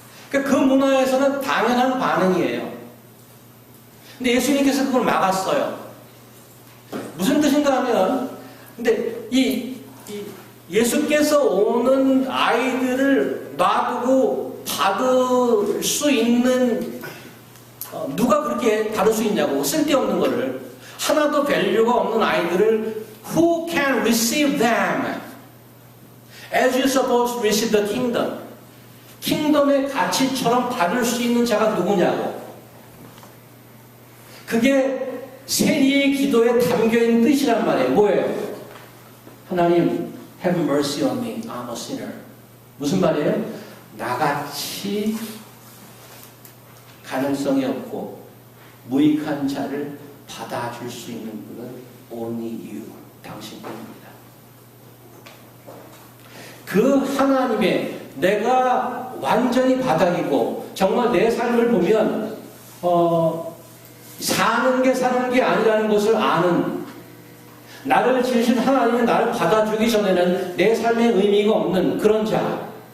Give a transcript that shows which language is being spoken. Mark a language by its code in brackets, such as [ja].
[ko] 그 문화에서는 당연한 반응이에요. 근데 예수님께서 그걸 막았어요. 무슨 뜻인가 하면, 근데 예수께서 오는 아이들을 놔두고 받을 수 있는 누가 그렇게 다룰 수 있냐고. 쓸데없는 거를. 하나도 밸류가 없는 아이들을 [en] Who can receive them as you supposed to receive the kingdom? [ko] 킹덤의 가치처럼 받을 수 있는 자가 누구냐고. 그게 세리의 기도에 담겨있는 뜻이란 말이에요. 뭐예요? 하나님, [en] have mercy on me. I'm a sinner. [ko] 무슨 말이에요? 나같이 가능성이 없고 무익한 자를 받아줄 수 있는 분은 [en] only you. [ko] 당신뿐입니다. 그 하나님의 내가 완전히 바닥이고 정말 내 삶을 보면 사는 게 아니라는 것을 아는, 나를 지으신 하나님이 나를 받아주기 전에는 내 삶에 의미가 없는 그런 자,